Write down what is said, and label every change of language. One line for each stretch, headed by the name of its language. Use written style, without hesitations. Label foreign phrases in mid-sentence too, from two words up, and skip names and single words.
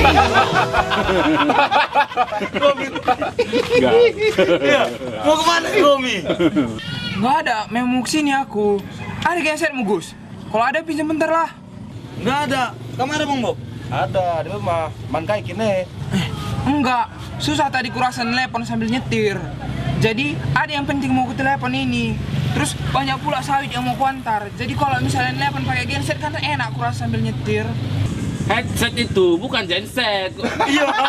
Indonesian: Iya, mau kemana nih Romi? Nggak ada, memang mau kesini aku. Ada gensetmu, Gus? Kalau ada pinjam bentar lah. Nggak ada. Kamu ada Bang Bob? Ada di rumah.
Batak Karo: Man kai kini.
Indonesian: Enggak, susah tadi kurasa telepon sambil nyetir. Jadi ada yang penting mau ku telepon ini. Terus banyak pula sawit yang mau ku antar. Jadi kalau misalnya telepon pakai genset kan enak kurasa sambil nyetir. Headset itu bukan genset. Iya.